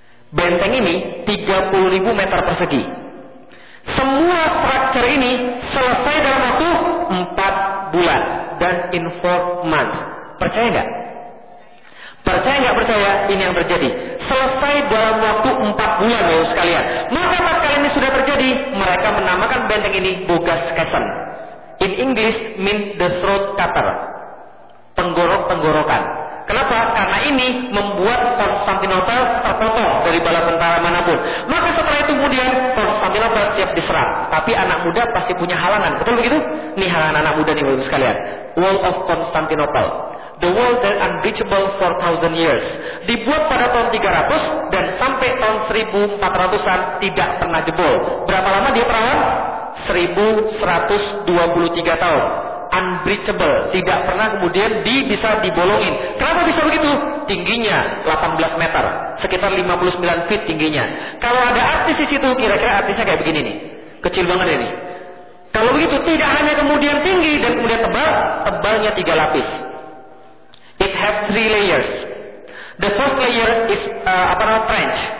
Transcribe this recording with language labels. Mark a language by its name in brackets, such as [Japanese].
[Indonesian] Benteng ini 30.000 meter persegi. Semua structure ini selesai dalam waktu 4 bulan dan [English] in 4 months. [Indonesian] Percaya enggak? Percaya enggak percaya, ini yang terjadi. Selesai dalam waktu 4 bulan loh sekalian. Maka pasal ini sudah terjadi, mereka menamakan benteng ini Bogas Kesen. [English] In English mean the throat cutter. [Indonesian] Tenggorok-tenggorokan. Kenapa? Karena ini membuat Konstantinopel terpotong dari bala tentara manapun. Maka setelah itu kemudian Konstantinopel siap diserang. Tapi anak muda pasti punya halangan. Betul begitu? Ini halangan anak muda nih, bagus sekalian. [English] Wall of Konstantinopel. The wall that unbreachable 4,000 years. [Indonesian] Dibuat pada tahun 300 dan sampai tahun 1400-an tidak pernah jebol. Berapa lama dia perawat? 1123 tahun. Unbreachable, tidak pernah kemudian bisa dibolongin. Kenapa bisa begitu? Tingginya 18 meter, sekitar 59 feet tingginya. Kalau ada artis di situ, kira-kira artisnya kayak begini nih, kecil banget ini. Kalau begitu, tidak hanya kemudian tinggi dan kemudian tebal, tebalnya 3 lapis. [English] It has 3 layers. The first layer is trench.